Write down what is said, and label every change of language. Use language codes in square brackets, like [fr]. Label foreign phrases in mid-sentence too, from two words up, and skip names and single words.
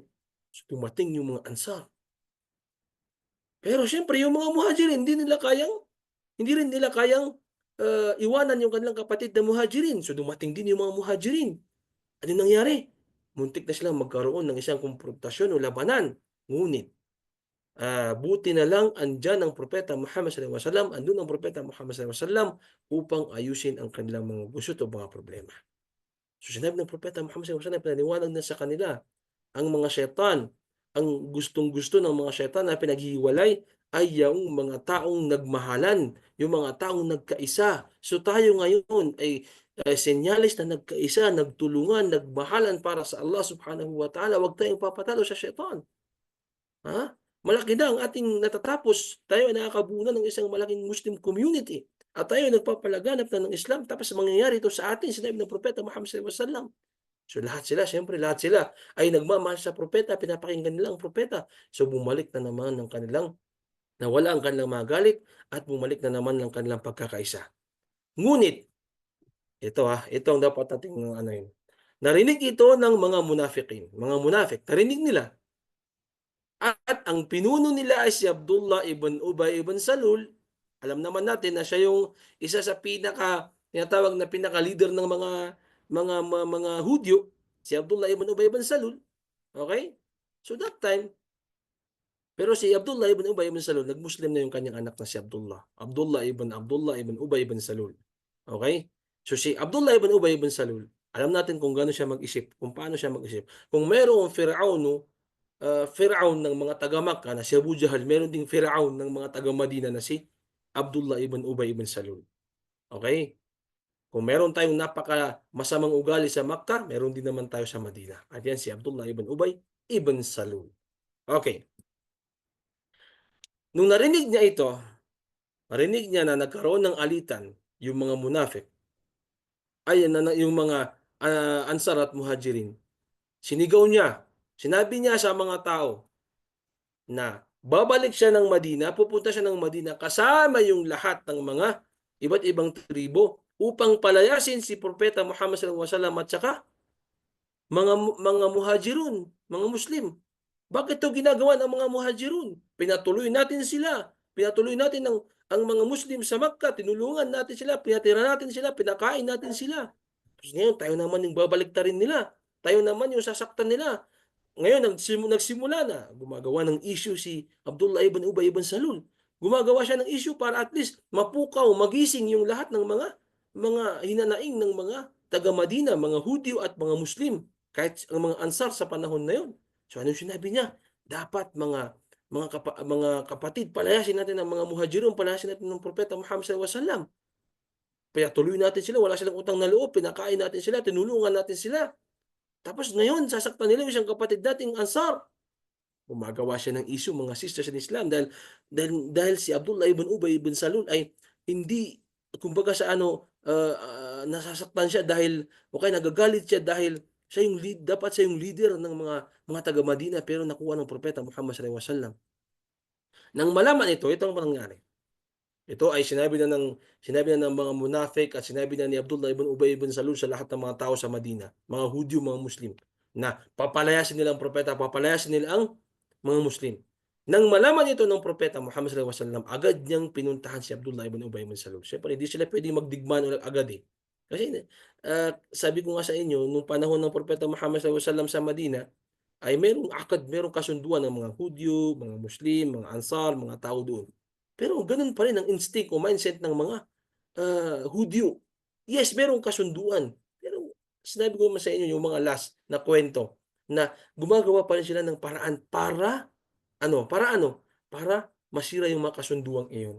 [tl] So, dumating yung mga Ansar. Pero siyempre yung mga Muhajirin, hindi rin nila kayang iwanan yung kanilang kapatid na Muhajirin. So dumating din yung mga Muhajirin. Ano nangyari? Muntik na silang magkaroon ng isang komprontasyon o labanan. Ngunit, buti na lang andyan ang Propeta Muhammad [ar] صلى الله عليه وسلم, [tl] andun ang Propeta Muhammad [ar] صلى الله عليه وسلم [tl] upang ayusin ang kanilang mga gusot o mga problema. So sinabi ng Propeta Muhammad [ar] صلى الله عليه وسلم, [tl] pinaliwanag na sa kanila ang mga syaitan, ang gustong-gusto ng mga syaitan na pinaghihiwalay ay yung mga taong nagmahalan, yung mga taong nagkaisa. So tayo ngayon ay senyales na nagkaisa, nagtulungan, nagmahalan para sa [ar] الله سبحانه وتعالى. [tl] Huwag tayong papatalo sa syaitan. Ha? Malaki na ang ating natatapos. Tayo ay nakakabuo na ng isang malaking [en] Muslim community. [tl] At tayo ay nagpapalaganap na ng Islam. Tapos mangyayari ito sa atin, sinabi ng Propeta Muhammad [ar] صلى الله عليه وسلم. [tl] So lahat sila ay nagmamahal sa propeta, pinapakinggan nila ang propeta. So bumalik na naman nawala ang kanilang mga galit at bumalik na naman ang kanilang pagkakaisa. Ngunit, ito ang dapat nating ano yun. Narinig ito ng mga munafikin, mga munafik. Narinig nila. At ang pinuno nila ay si Abdullah ibn Ubay ibn Salul. Alam naman natin na siya yung isa sa tinatawag na pinaka-leader ng mga Hudyo, si Abdullah ibn Ubay ibn Salul. Okay? [en] So that time, [tl] pero si Abdullah ibn Ubay ibn Salul, nag-Muslim na yung kanyang anak na si Abdullah. Abdullah ibn Ubay ibn Salul. Okay? So si Abdullah ibn Ubay ibn Salul, alam natin kung gaano siya mag-isip, kung paano siya mag-isip. Kung mayroong Firaun ng mga taga-Makkah na si Abu Jahal, meron ding Firaun ng mga taga-Madina na si Abdullah ibn Ubay ibn Salul. Okay? Kung meron tayong napaka masamang ugali sa Makkah, meron din naman tayo sa Madina. At yan si Abdullah ibn Ubay ibn Salul. Okay. Nung narinig niya na nagkaroon ng alitan yung mga munafik, yung mga Ansar at Muhajirin, sinabi niya sa mga tao na babalik siya ng Madina, pupunta siya ng Madina kasama yung lahat ng mga iba't ibang tribo upang palayasin si Propeta Muhammad [ar] صلى الله عليه وسلم [tl] at saka mga muhajirun, mga Muslim. Bakit 'to ginagawa ng mga muhajirun? Pinatuloy natin sila, pinatuloy natin ang mga Muslim sa Makkah, tinulungan natin sila, pinatira natin sila, pinakain natin sila. Tapos ngayon tayo naman yung babaliktarin nila, tayo naman yung sasaktan nila. Ngayon nagsimula na, gumagawa ng issue si Abdullah ibn Ubay ibn Salul. Gumagawa siya ng issue para [en] at least [tl] mapukaw, magising yung lahat ng mga hinanaing ng mga taga-Madina, mga Hudyo at mga Muslim, kahit ang mga Ansar sa panahon na yon. So anong sinabi niya? Dapat mga kapatid, palayasin natin ang mga muhajirun, palayasin natin ng propeta Muhammad [ar] صلى الله عليه وسلم. [tl] Kaya tuloy natin sila, wala silang utang na loob, pinakain natin sila, tinulungan natin sila. Tapos ngayon, sasaktan nila yung isang kapatid nating Ansar. Gumagawa siya ng issue, mga [en] sisters in Islam, [tl] dahil si Abdullah ibn Ubay ibn Salul ay hindi, kumbaga sa ano, nasasaktan siya dahil, o kaya nagagalit siya dahil siya yung dapat siya yung leader ng mga taga Madina, pero nakuha ng propeta Muhammad [ar] صلى الله عليه وسلم. [tl] Nang malaman ito ang nangyari. Ito ay sinabi na ng mga munafik at sinabi na ni Abdullah ibn Ubay ibn Salul sa lahat ng mga tao sa Madina, mga Hudyo, mga Muslim, na papalayasin nila ang propeta, papalayasin nila ang mga Muslim. Nang malaman ito ng propeta Muhammad [ar] صلى الله عليه وسلم, [tl] agad niyang pinuntahan si Abdullah ibn Ubay ibn Salul. Siyempre, hindi sila pwedeng magdigmaan agad eh. Kasi sabi ko nga sa inyo, nung panahon ng propeta Muhammad [ar] صلى الله عليه وسلم [tl] sa Madina, ay merong kasunduan ng mga Hudyo, mga Muslim, mga Ansar, mga tao doon. Pero gano'n pa rin ang instinct o mindset ng mga Hudyo. Yes, merong kasunduan. Pero sinabi ko naman sa inyo yung mga last na kwento na gumagawa pa rin sila ng paraan para masira yung mga kasunduang iyon.